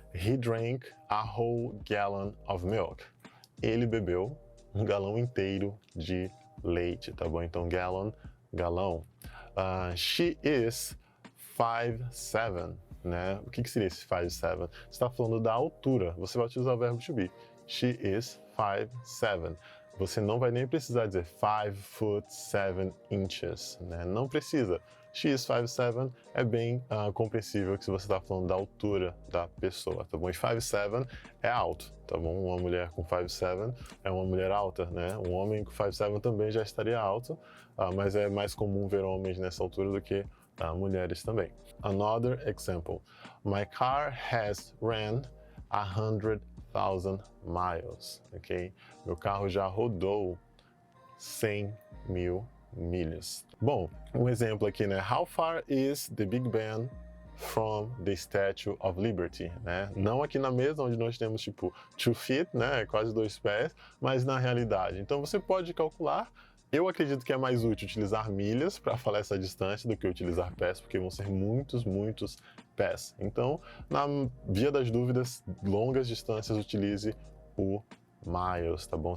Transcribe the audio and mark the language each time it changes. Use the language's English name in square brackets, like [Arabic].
[English] He drank a whole gallon of milk. [Portuguese] Ele bebeu um galão inteiro de leite, tá bom? Então gallon, galão. [English] She is 5'7", [Portuguese] né? O que seria esse 5'7"? Você está falando da altura. Você vai utilizar o verbo to be. [English] She is 5'7". [Portuguese] Você não vai nem precisar dizer 5'7", né? Não precisa. [English] She is 5'7" [Portuguese] é bem compreensível que se você está falando da altura da pessoa, tá bom? E 5'7" é alto, tá bom? Uma mulher com 5'7" é uma mulher alta, né? Um homem com 5'7" também já estaria alto, mas é mais comum ver homens nessa altura do que mulheres também. [English] Another example. My car has ran 100,000 miles, ok? [Portuguese] Meu carro já rodou 100 mil milhas. Bom, um exemplo aqui, né? [English] How far is the Big Ben from the Statue of Liberty, né? [Portuguese] Não aqui na mesa, onde nós temos tipo 2 feet, né? Quase 2 pés, mas na realidade. Então você pode calcular. Eu acredito que é mais útil utilizar milhas para falar essa distância do que utilizar pés, porque vão ser muitos pés. Então, na via das dúvidas, longas distâncias, utilize o miles, tá bom?